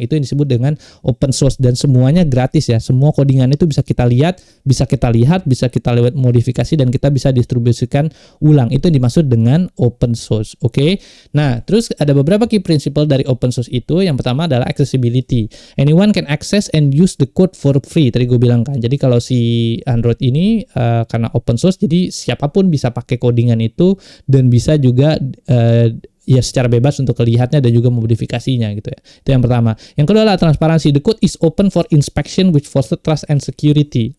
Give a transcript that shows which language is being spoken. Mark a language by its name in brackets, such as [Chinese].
[Indonesian] Itu yang disebut dengan open source dan semuanya gratis ya. Semua codingan itu bisa kita lihat, bisa kita lewat modifikasi dan kita bisa distribusikan ulang. Itu yang dimaksud dengan open source. Oke. Nah, terus ada beberapa key principle dari open source itu. Yang pertama adalah accessibility. [English] Anyone can access and use the code for free. [Indonesian] Tadi gue bilang kan. Jadi kalau si Android ini karena open source, jadi siapapun bisa pakai codingan itu dan bisa juga ya secara bebas untuk melihatnya dan juga memodifikasinya gitu ya. Itu yang pertama. Yang kedua adalah transparansi. [English] The code is open for inspection which foster trust and security.